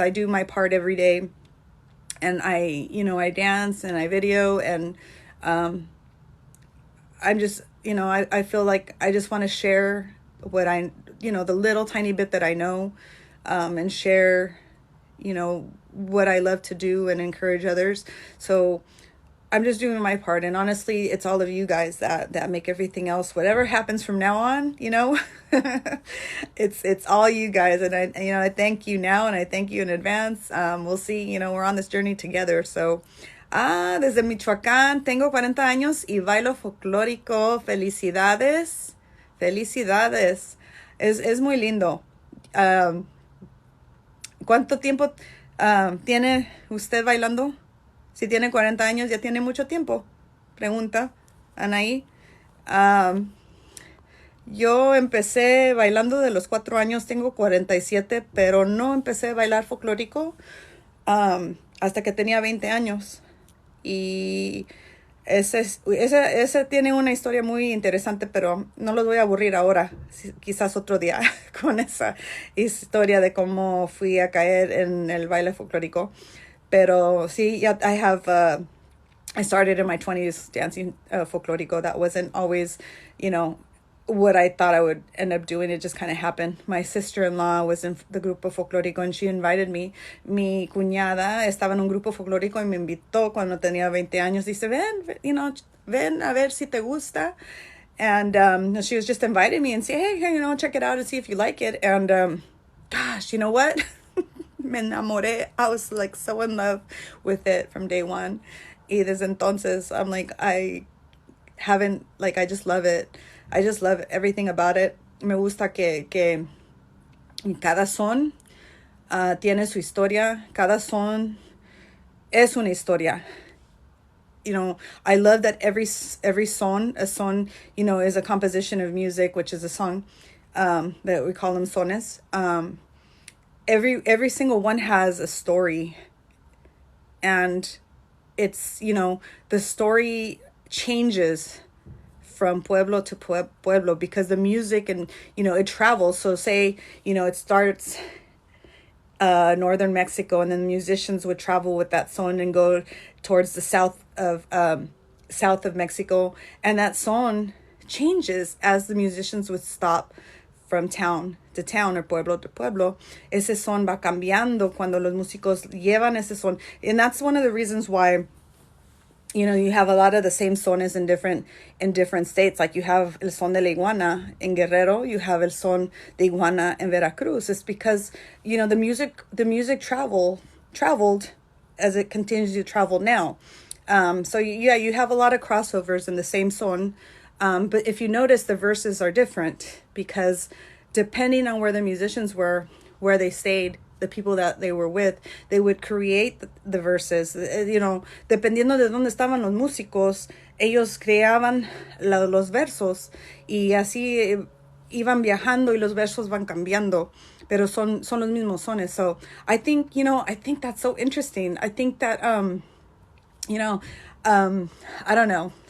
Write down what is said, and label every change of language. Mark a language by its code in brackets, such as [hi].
[en] I do my part every day, and I dance and I video, and I'm just, I feel like I just want to share what the little tiny bit that I know, and share, what I love to do and encourage others. So I'm just doing my part. And honestly, it's all of you guys that make everything else, whatever happens from now on, it's all you guys. And I thank you now, and I thank you in advance. We'll see, we're on this journey together. [es] So, desde Michoacán, tengo 40 años y bailo folclórico. Felicidades. Felicidades. Es muy lindo. ¿Cuánto tiempo tiene usted bailando? Si tiene 40 años, ya tiene mucho tiempo. Pregunta Anaí. Yo empecé bailando de los 4 años, tengo 47, pero no empecé a bailar folclórico hasta que tenía 20 años. Y ese tiene una historia muy interesante, pero no los voy a aburrir ahora. Quizás otro día con esa historia de cómo fui a caer en el baile folclórico. Pero sí, [en] yeah, I started in my 20s dancing folklorico. That wasn't always, what I thought I would end up doing. It just kind of happened. My sister-in-law was in the grupo folclórico, and she invited me. [es] Mi cuñada estaba en un grupo folclórico y me invitó cuando tenía 20 años. Dice, ven a ver si te gusta. [en] And she was just inviting me and say, hey, check it out and see if you like it. And gosh, you know what? [es] Me enamoré. [en] I was like so in love with it from day one. [es] Y desde entonces, [en] I'm like, I just love it. I just love everything about it. [es] Me gusta que cada son tiene su historia. Cada son es una historia. [en] I love that every son, a son, is a composition of music, which is a song, that we call them sones. Every single one has a story, and it's, the story changes from pueblo to pueblo because the music and, it travels. So say, it starts northern Mexico, and then the musicians would travel with that son and go towards the south of Mexico, and that son changes as the musicians would stop from town to town or pueblo to pueblo. [es] Ese son va cambiando cuando los músicos llevan ese son. [en] And that's one of the reasons why, you have a lot of the same sones in different states. Like you have el son de la iguana in Guerrero, you have el son de iguana in Veracruz. It's because, the music traveled as it continues to travel now. So yeah, you have a lot of crossovers in the same son. But if you notice, the verses are different because depending on where the musicians were, where they stayed, the people that they were with, they would create the verses. [es] Dependiendo de dónde estaban los músicos, ellos creaban los versos y así iban viajando y los versos van cambiando, pero son los mismos sones. [en] So I think that's so interesting. I think that, I don't know.